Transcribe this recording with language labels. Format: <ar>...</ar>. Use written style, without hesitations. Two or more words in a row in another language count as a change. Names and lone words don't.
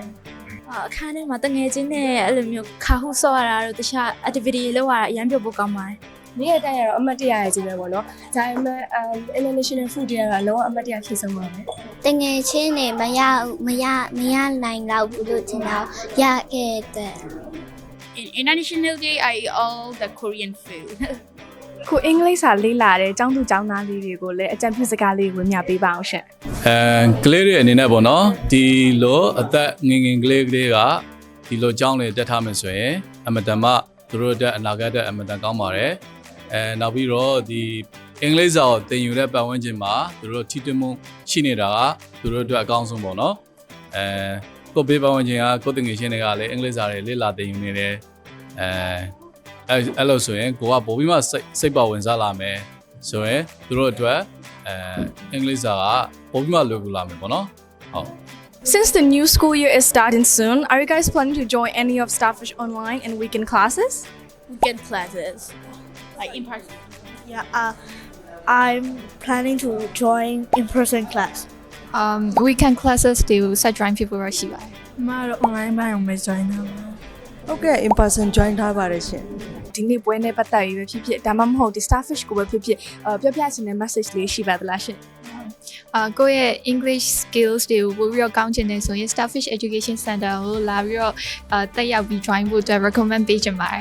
<my>အခန်းထဲမှာတငယ်ချင်းနဲ့အဲ့လိုမျိုးခါဟုဆော့ရတာတို့တခြား activity တွေလုပ်ရတာအရန်ပျော်ဖို့ကောင်းပါတယ် နေ့ရက်တိုင်းရတော့အမှတ်တရရကြီးပဲပေါ့နော်ဒါပေမဲ့</my> <en>international food</en> <my>တွေကတော့လုံးဝအမှတ်တရဖြည့်ဆုံးပါမယ် တငယ်ချင်းတွေမရနိုင်တော့ဘူးလို့ထင်တော့ရခဲ့တဲ့</my> <en>In International Day, I eat all the Korean food.</en> <my>ခုအင်္ဂလိပ်စာလေ့လာတဲ့ကျောင်းသူကျောင်းသားလေးတွေကိုလည်းအကြံပြုစကားလေးဝင်ပြပေးပါအောင်ရှင် ကလေးတွေအနေနဲ့ပေါ့နော်ဒီလိုအသက်ငယ်ကလေးတွေကဒီလိုကျောင်းတွေတက်ထားမယ်ဆိုရင်အမတန်မှသူတို့အတွက်အနာဂတ်အတွက်အမတန်ကောင်းပါတယ်နောက်ပြီးတော့ဒီအင်္ဂလိပ်စာကိုသင်ယူတဲ့ပတ်ဝန်းကျင်မှာသူတို့ထိတွေ့မှုရှိနေတာကသူတို့အတွက်အကောင်းဆုံးပေါ့နော်ကိုပေးပတ်ဝန်းကျင်ကကိုတငယ်ချင်းတွေကလည်းအင်္ဂလိပ်စာတွေလေ့လာသင်ယူနေတယ် အဲ့လိုဆိုရင်ကိုကပိုပြီးမှစိတ်ပါဝင်စားလာမယ်ဆိုရင်သူတို့အတွက်အင်္ဂလိပ်စာကပိုပြီးမှလွယ်ကူလာမယ်ပေါ့နော်ဟုတ်</my> <en>Since the new school year is starting soon, are you guys planning to join any of Starfish online and weekend classes? Weekend classes, like in person. Yeah, I'm planning to join in-person class. weekend classes</en> <my>တွေဆက် join ဖြစ်ဖို့ရရှိပါတယ် မတော့ online ပိုင်းအောင်ပဲ join တာပါ ဟုတ်ကဲ့</my> <en>in person</en> <my>join ထားပါတယ်ရှင် ဒီနေ့ပွဲနဲ့ပတ်သက်ပြီးပဲဖြစ်ဖြစ်ဒါမှမဟုတ်ဒီ Starfish ကိုပဲဖြစ်ဖြစ်ပြောပြချင်တဲ့ message လေးရှိပါသလားရှင် ကိုယ့်ရဲ့</my> <en>English skills</en> <my>တွေကိုပို့ပြီးတော့ကောင်းချင်တယ်ဆိုရင် Starfish Education Center ကိုလာပြီးတော့တက်ရောက်ပြီး join ဖို့အတွက် recommend ပေးချင်ပါတယ်</my>